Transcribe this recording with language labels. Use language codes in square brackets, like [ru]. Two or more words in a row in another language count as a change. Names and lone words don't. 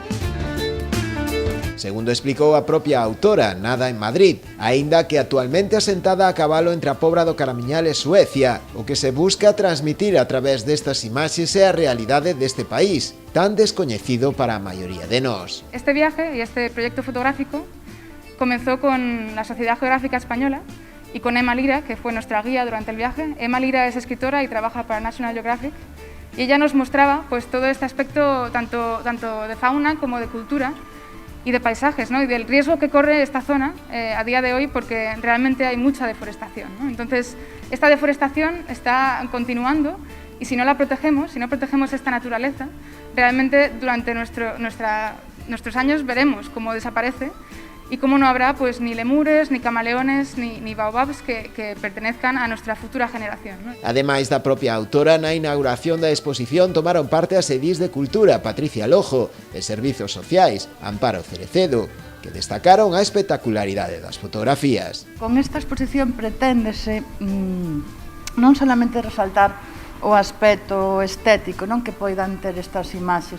[gl] Segundo explicou a propia autora, nada en Madrid, aínda que actualmente asentada a cabalo entre a Pobra do Caramiñal e Suecia, o que se busca transmitir a través destas imaxes é a realidade deste país, tan descoñecido para a maioría de nós. [es] Este viaje y este proyecto fotográfico comenzó con la Sociedad Geográfica Española y con Emma Lira, que fue nuestra guía durante el viaje. Emma Lira es escritora y trabaja para National Geographic, y ella nos mostraba pues todo este aspecto tanto de fauna como de cultura y de paisajes, ¿no? Y del riesgo que corre esta zona a día de hoy, porque realmente hay mucha deforestación, ¿no? Entonces, esta deforestación está continuando y si no la protegemos, si no protegemos esta naturaleza, realmente durante nuestros años veremos cómo desaparece y cómo no habrá pues ni lemures, ni camaleones, ni baobabs que pertenezcan a nuestra futura generación, ¿no? [gl] Ademais da propia autora, na inauguración da exposición tomaron parte as edís de Cultura, Patricia Lojo, de Servizos Sociais, Amparo Cerecedo, que destacaron a espectacularidade das fotografías. Con esta exposición preténdese non solamente resaltar o aspecto estético, non, que poidan ter estas imaxes,